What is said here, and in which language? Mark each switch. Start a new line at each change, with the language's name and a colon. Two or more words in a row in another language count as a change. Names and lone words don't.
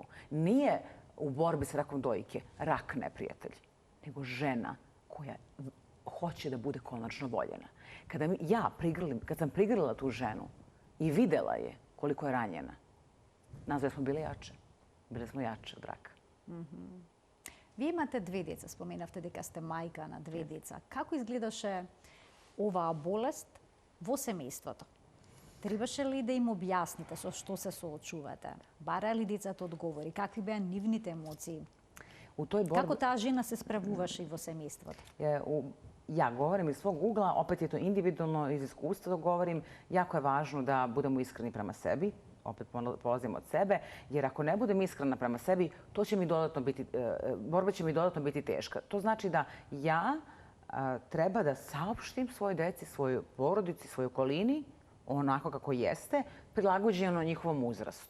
Serbian: Nije u borbi s rakom dojke rak neprijatelj, nego žena koja hoće da bude konačno voljena. Kad sam prigrlila tu ženu i videla je koliko je ranjena, nazve smo bile jače. Bile smo jače od raka.
Macedonian: Вие имате 2 деца, споменавте дека сте мајка на 2 деца. Како изгледаше оваа болест во семејството? Требаше ли да им објасните со што се соочувате? Бараа ли децата одговори? Какви беа нивните емоции? Како таа жена се справуваше и во семејството?
Serbian: Ja govorim iz svog ugla, opet je to individualno, iz iskustva govorim. Jako je važno da budemo iskreni prema sebi. Opet polazimo od sebe, jer ako ne budem iskrena prema sebi, borba će mi dodatno biti teška. To znači da ja treba da saopštim svojoj deci, svojoj porodici, svojoj okolini, onako kako jeste, prilagođeno njihovom uzrastu.